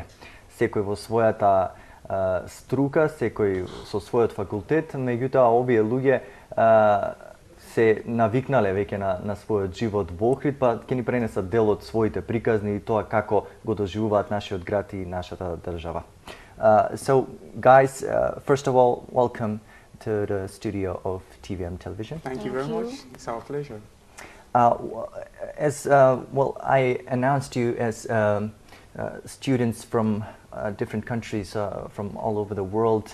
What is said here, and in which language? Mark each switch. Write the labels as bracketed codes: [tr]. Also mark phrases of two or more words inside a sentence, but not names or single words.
[mk] Секој во својата струка, секој со својот факултет, меѓутоа овие луѓе се навикнале веќе на својот живот во Охрид, па ќе ни пренесат дел од своите приказни и тоа како го доживуваат нашиот град и нашата држава. [en] So guys, first of all, welcome to the studio of TVM Television. Thank you very much. It's our pleasure. I announced you as students from different countries from all over the world.